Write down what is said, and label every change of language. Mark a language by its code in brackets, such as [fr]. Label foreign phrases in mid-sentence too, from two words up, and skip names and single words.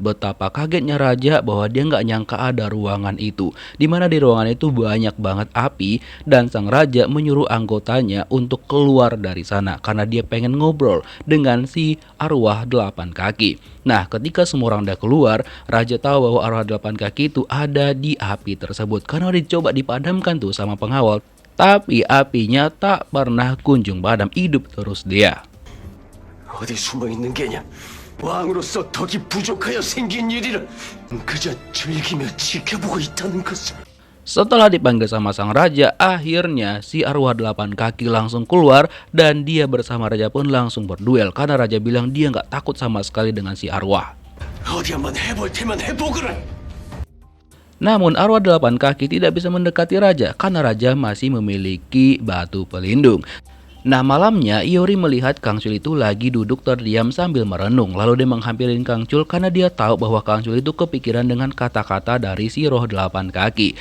[id] Betapa kagetnya raja bahwa dia nggak nyangka ada ruangan itu, dimana di ruangan itu banyak banget api dan sang raja menyuruh anggotanya untuk keluar dari sana karena dia pengen ngobrol dengan si arwah 8 kaki. Nah, ketika semua orang udah keluar, raja tahu bahwa arwah 8 kaki itu ada di api tersebut karena udah dicoba dipadamkan tuh sama pengawal. Tapi apinya tak pernah kunjung padam, hidup terus dia. [ko] 어디 숨어 있는 게냐? 왕으로서 덕이 부족하여 생긴 일이라 그저 즐기며 지켜보고 있다는 것을. [id] Setelah dipanggil sama sang raja, akhirnya si arwah 8 kaki langsung keluar dan dia bersama raja pun langsung berduel karena raja bilang dia nggak takut sama sekali dengan si arwah. [ko] 어디 한번 해볼 테면 해보거라. [id] Namun arwah 8 kaki tidak bisa mendekati raja karena raja masih memiliki batu pelindung. Nah, malamnya Iori melihat Kang Chul itu lagi duduk terdiam sambil merenung. Lalu dia menghampirin Kang Chul karena dia tahu bahwa Kang Chul itu kepikiran dengan kata-kata dari si roh 8 kaki.